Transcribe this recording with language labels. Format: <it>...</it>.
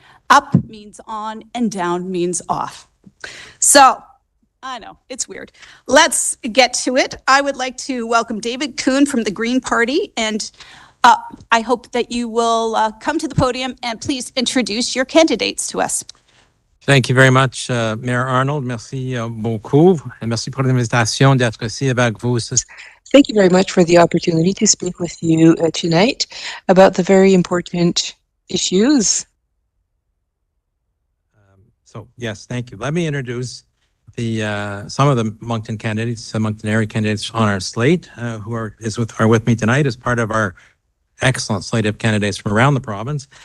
<en>Up means on and down means off. So, I know, it's weird. Let's get to it. I would like to welcome David Kuhn from the Green Party, and I hope that you will come to the podium and please introduce your candidates to us. Thank you very much, Mayor Arnold.</en> <fr>Merci beaucoup. Et merci pour l'invitation d'être ici avec vous.</fr> <en>Thank you very much for the opportunity to speak with you tonight about the very important issues. So, yes, thank you. Let me introduce some of the Moncton candidates, some Moncton area candidates on our slate who are with me tonight as part of our excellent slate of candidates from around the province.</en>